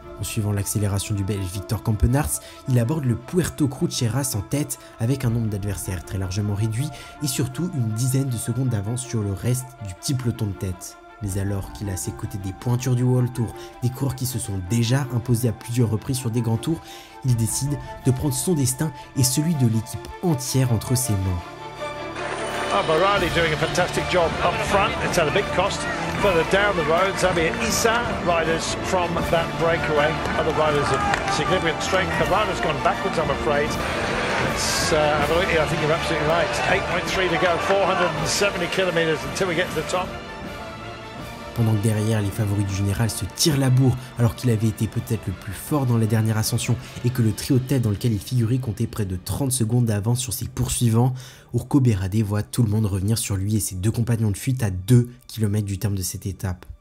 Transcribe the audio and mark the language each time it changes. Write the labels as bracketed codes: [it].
[fr] En suivant l'accélération du Belge Victor Campenaerts, il aborde le Puerto Cruceras en tête avec un nombre d'adversaires très largement réduit et surtout une dizaine de secondes d'avance sur le reste du petit peloton de tête. Mais alors qu'il a à ses côtés des pointures du World Tour, des coureurs qui se sont déjà imposés à plusieurs reprises sur des grands tours, il décide de prendre son destin et celui de l'équipe entière entre ses mains. [en] Oh, Berrade doing a fantastic job up front. It's at a big cost. Further down the road, Xavier Issa, riders from that breakaway. Other riders of significant strength. Berrade's gone backwards, I'm afraid. Let's have a look here. I think you're absolutely right. 8.3 to go, 470 kilometers until we get to the top. [fr] Pendant que derrière, les favoris du général se tirent la bourre alors qu'il avait été peut-être le plus fort dans la dernière ascension et que le trio de tête dans lequel il figurait comptait près de 30 secondes d'avance sur ses poursuivants, Urko Berrade voit tout le monde revenir sur lui et ses deux compagnons de fuite à 2 km du terme de cette étape.